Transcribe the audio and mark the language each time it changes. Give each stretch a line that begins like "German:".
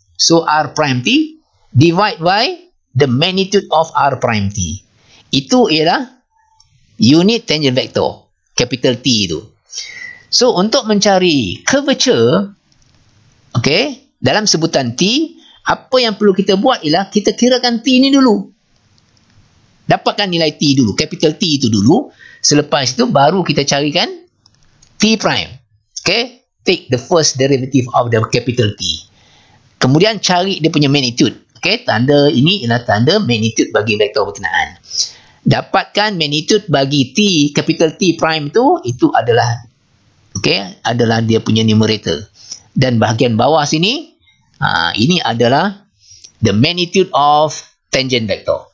English: So R prime T divide by the magnitude of R prime T.
Malay: Itu ialah unit tangent vector, capital T itu. So untuk mencari curvature, okay, dalam sebutan T, apa yang perlu kita buat ialah kita kirakan T ni dulu. Dapatkan nilai T dulu, capital T itu dulu. Selepas itu baru kita carikan T prime.
English: Okay, take the first derivative of the capital T.
Malay: Kemudian cari dia punya magnitude. Okay, tanda ini ialah tanda magnitude bagi vektor berkenaan. Dapatkan magnitude bagi T, capital T prime itu adalah, okay, adalah dia punya numerator. Dan bahagian bawah sini, ini adalah
English: the magnitude of tangent vector.